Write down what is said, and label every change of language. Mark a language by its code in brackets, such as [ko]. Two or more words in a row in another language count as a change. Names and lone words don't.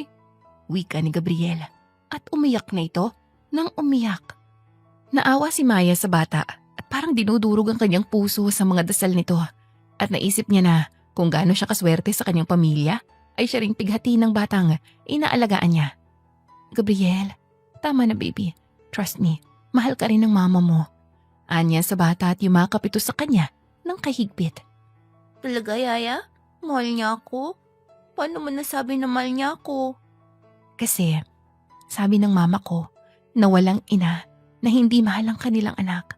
[tl] Wika ni Gabriel at umiyak na ito nang umiyak. Naawa si Maya sa bata at parang dinudurog ang kanyang puso sa mga dasal nito at naisip niya na kung gaano siya kaswerte sa kanyang pamilya ay siya ring pighati ng batang inaalagaan niya. Gabriel, tama na baby. [en] Trust me, [tl] mahal ka rin ng mama mo. Anya sa bata at yumakap ito sa kanya ng kahigpit. Talaga, Yaya? Mahal niya ako? Paano mo nasabi na mahal niya ako? Kasi, sabi ng mama ko na walang ina na hindi mahal ang kanilang anak.